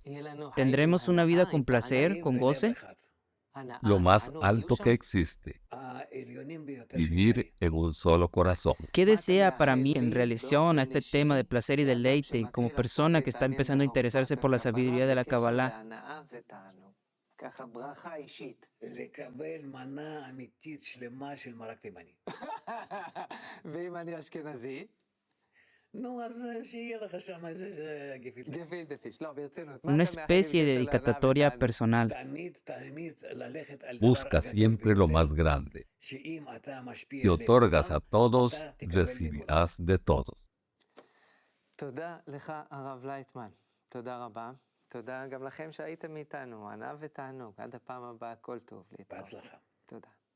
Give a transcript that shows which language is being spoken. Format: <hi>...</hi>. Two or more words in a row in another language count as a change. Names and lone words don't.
<es>¿Tendremos una vida con placer, con goce? Lo más alto que existe, vivir en un solo corazón. ¿Qué desea para mí en relación a este tema de placer y deleite como persona que está empezando a interesarse por la sabiduría de la Kabbalah?</es> <he>לקבל מנה אמיתית שלמה של מרק תימני. ואם אני אשכנזי? נו, אז שיהיה לך שם איזה גפילטע.</he> <yi>גפילטע פיש,</yi> <he>לא, ברצינות.</he> <es>Una especie de dedicatoria personal.</es> <he>תמיד ללכת על</he> <es>Busca siempre lo más grande.</es> <he>שאם אתה משפיע</he> <es>Si otorgas a todos, recibirás de todos.</es> <he>תודה לך, הרב לייטמן. תודה רבה. תודה גם לכם שהייתם איתנו. ענה ותענוג. עד הפעם הבאה, כל טוב. להתראות. בהצלחה. תודה.</he>